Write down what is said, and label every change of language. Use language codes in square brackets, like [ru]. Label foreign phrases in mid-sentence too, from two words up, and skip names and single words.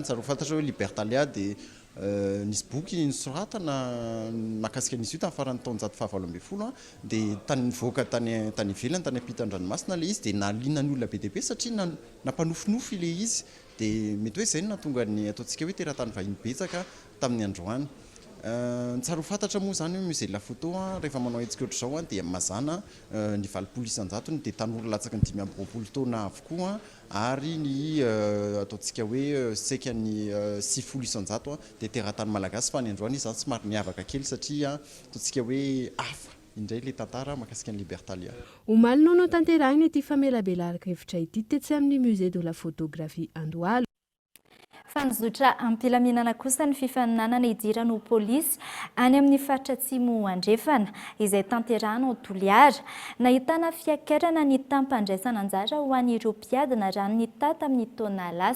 [mg] Tsara ho fantatra hoe libertalia dia nisy boky nisoratana mahakasika an'izy io tamin'ny faran'ny taonjato 19 dia tany nivoaka tany ivelany tany ampitan-dranomasina le izy dia nahaliana ny olona be dia be satria nampanofinofy le izy dia mety hoe izay no nahatonga ny ataontsika hoe teratany vahiny betsaka tamin'ny androany. Tsara ho fantatra moa zany hoe [fr] musée de la photo [mg] rehefa manao hetsika ohatr'izao dia mazana ny 20 isan-jatony dia tanora latsaka ny 5 taona avokoa ary ny ataontsika hoe saika ny 6 isan-jato dia teratany malagasy fa ny androany izy zany somary niavaka kely satria ataontsika hoe hafa indray le tantara mahakasika ny libertalia. Omaly no tanterahina ity famelabelaraka hevitra ity tetsy amin'ny [fr] musée de la photographie [mg] Andohalo. Fanzotra ampilaminana kosa ny fifaninanana idiran'ny polisy any amin'ny faritra atsimo andrefana izay tanterahana ao Toliara. Nahitana fiakarana ny tampandraisana anjara ho an'ireo mpiadina raha ny tata amin'ny taona lasa.